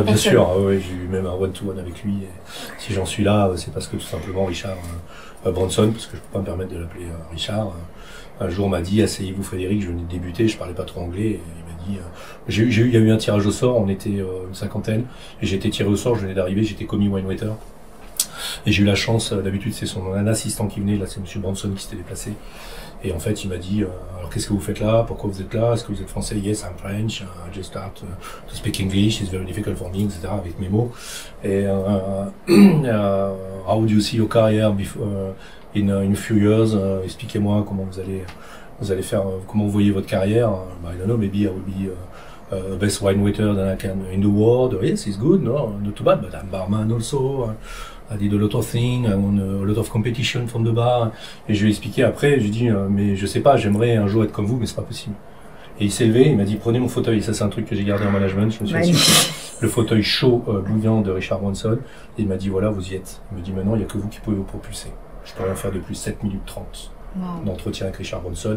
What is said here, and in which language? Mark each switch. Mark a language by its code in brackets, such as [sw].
[fr] bien sûr, j'ai eu même un one-to-one avec lui. Et si j'en suis là, c'est parce que tout simplement Richard Branson, parce que je ne peux pas me permettre de l'appeler Richard, un jour m'a dit, asseyez-vous Frédéric, je venais de débuter, je parlais pas trop anglais, et il m'a dit, il y a eu un tirage au sort, on était une cinquantaine, et j'ai été tiré au sort, je venais d'arriver, j'étais commis wine waiter. Et j'ai eu la chance, d'habitude c'est un assistant qui venait, là c'est monsieur Branson qui s'était déplacé. Et en fait, il m'a dit, alors qu'est-ce que vous faites là? Pourquoi vous êtes là? Est-ce que vous êtes français? [en] Yes, I'm French. I just start to speak English. It's very difficult for me, etc. [fr] avec mes mots. Et [en] how do you see your career in a few years? [fr] Expliquez-moi comment vous allez faire, comment vous voyez votre carrière. [en] I don't know, maybe I will be best wine waiter that I can in the world. Yes, it's good, no, not too bad, but I'm barman also. I did a lot of things, I won a lot of competition from the bar. [fr] Et je lui ai expliqué après, je lui ai dit, mais je sais pas, j'aimerais un jour être comme vous, mais c'est pas possible. Et il s'est levé, il m'a dit, prenez mon fauteuil. Et ça, c'est un truc que j'ai gardé en management. Je me suis assis le fauteuil chaud, bouillant de Richard Branson. Et il m'a dit, voilà, vous y êtes. Il me dit, maintenant, il n'y a que vous qui pouvez vous propulser. Je peux rien faire de plus 7 minutes 30 d'entretien avec Richard Branson.